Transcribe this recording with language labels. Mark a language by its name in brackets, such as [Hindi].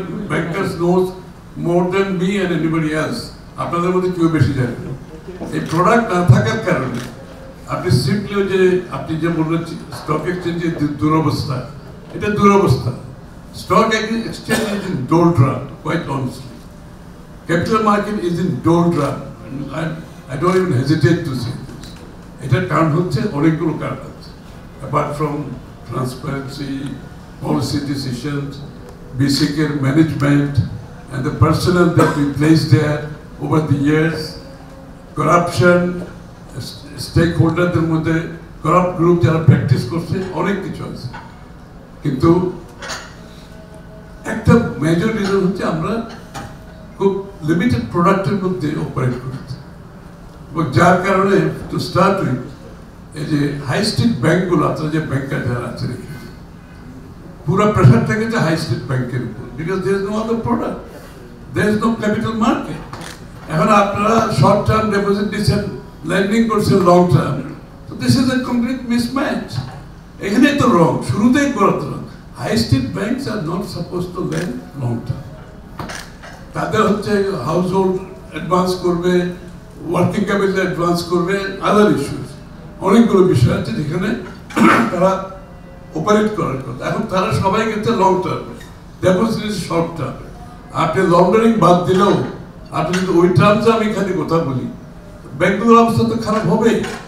[English] Bankers knows more than me and anybody else. [Bangla] আপনাদের মধ্যে কেউ বেশি জানে না। এই প্রোডাক্ট না থাকার কারণে আপনি সিম্পলি আপনি যে বললেন স্টক এক্সচেঞ্জের দুরবস্থা, এটা দুরবস্থা। [English] Stock exchange is in doldrum, quite honestly. Capital market is in doldrum. I don't even hesitate to say this. [Bangla] এটার কারণ হচ্ছে অনেকগুলো কারণ আছে। [English] Apart from transparency, policy decisions, basic management, and the personnel that we placed there over the years, corruption, [Bangla] stakeholderদের মধ্যে corrupt group যারা practice করছে, অনেক কিছু আছে। কিন্তু একটা মেজর রিজন হচ্ছে আমরা খুব লিমিটেড প্রোডাক্টের মধ্যে অপারেট করছি, এবং যার কারণে [English] to start with [Bangla] এই যে হাই স্ট্রিট ব্যাংকগুলো, আপনারা যে ব্যাংকার যারা আছে এখানে, পুরো প্রেশার থাকে যে হাই স্ট্রিট ব্যাংকের উপর, [English] Because there is no other product, there is no capital market. [Bangla] এখন আপনারা শর্ট টার্ম ডিপোজিট দিচ্ছেন, লেন্ডিং করছেন লং টার্ম, তো [English] This is a complete mismatch. [Bangla] এখানেই তো রং, শুরুতেই করাতে রং। [English] High street banks are not supposed to lend long term. [Bangla] তাদের হচ্ছে হাউসহোল্ড অ্যাডভান্স করবে, ওয়ার্কিং ক্যাপিটাল অ্যাডভান্স করবে, আদার ইস্যুস, অনেকগুলো বিষয় আছে যেখানে তারা অপারেট করার কথা। এখন তারা সবাই গেছে লং টার্মে, ডেপোজিট শর্ট টার্মে। আপনি লন্ডারিং বাদ দিলেও আপনি যদি ওই টার্মসে আমি এখানে কথা বলি, ব্যাংকগুলোর অবস্থা তো খারাপ হবেই।